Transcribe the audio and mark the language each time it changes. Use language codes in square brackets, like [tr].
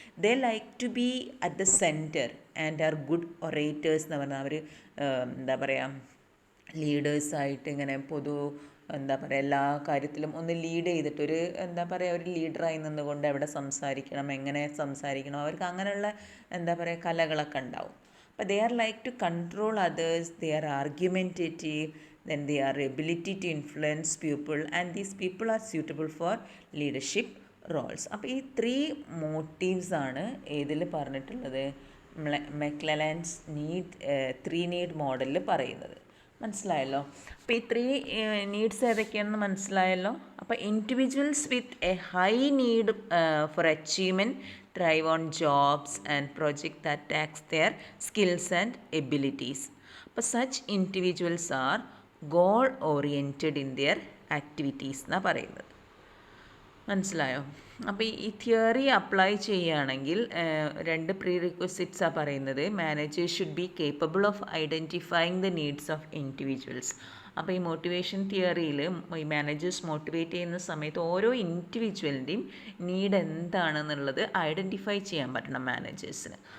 [en] they like to be at the centre and are good orators [ml] എന്ന് പറഞ്ഞാൽ അവർ എന്താ പറയുക, ലീഡേഴ്സായിട്ട് ഇങ്ങനെ എന്താ പറയുക എല്ലാ കാര്യത്തിലും ഒന്ന് ലീഡ് ചെയ്തിട്ടൊരു എന്താ പറയുക ഒരു ലീഡറായി നിന്നുകൊണ്ട് എവിടെ സംസാരിക്കണം, എങ്ങനെ സംസാരിക്കണം, അവർക്ക് അങ്ങനെയുള്ള എന്താ പറയുക കലകളൊക്കെ ഉണ്ടാവും. [en] But they are like to control others, they are argumentative, then their ability to influence people, and these people are suitable for leadership roles. [ml] അപ്പോൾ ഈ 3 മോട്ടീവ്സ് ആണ് ഏതിൽ പറഞ്ഞിട്ടുള്ളത്, മെക്ലെലാൻഡ്സ് നീഡ് 3 നീഡ് മോഡലിൽ പറയുന്നത്. മനസ്സിലായല്ലോ? അപ്പോൾ ഈ 3 നീഡ്സ് ഏതൊക്കെയാണെന്ന് മനസ്സിലായല്ലോ. [en] അപ്പോൾ individuals with a high need for achievement thrive on jobs and projects that tax their skills and abilities. അപ്പോൾ such individuals are goal oriented in their activities [ml] എന്നാണ് പറയുന്നത്. മനസ്സിലായോ? അപ്പോൾ ഈ തിയറി അപ്ലൈ ചെയ്യുകയാണെങ്കിൽ 2 പ്രീ റിക്വസിറ്റ്സാണ് പറയുന്നത്. [en] Managers should be capable of identifying the needs of individuals. [ml] അപ്പോൾ ഈ മോട്ടിവേഷൻ തിയറിയിൽ ഈ മാനേജേഴ്സ് മോട്ടിവേറ്റ് ചെയ്യുന്ന സമയത്ത് ഓരോ ഇൻഡിവിജ്വലിൻ്റെയും നീഡ് എന്താണെന്നുള്ളത് ഐഡൻറ്റിഫൈ ചെയ്യാൻ പറ്റണം മാനേജേഴ്സിന്.